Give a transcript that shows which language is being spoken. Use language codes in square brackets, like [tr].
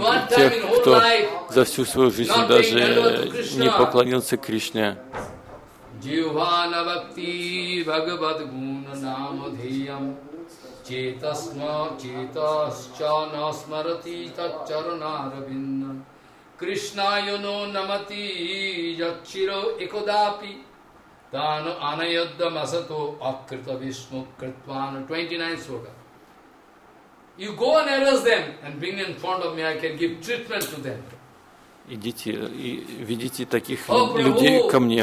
[ru] Тех, кто за всю свою жизнь даже не поклонился Кришне. [en] You go and arrest them and bring them in front of me. I can give treatment to them. [ru] Идите и ведите таких людей ко мне.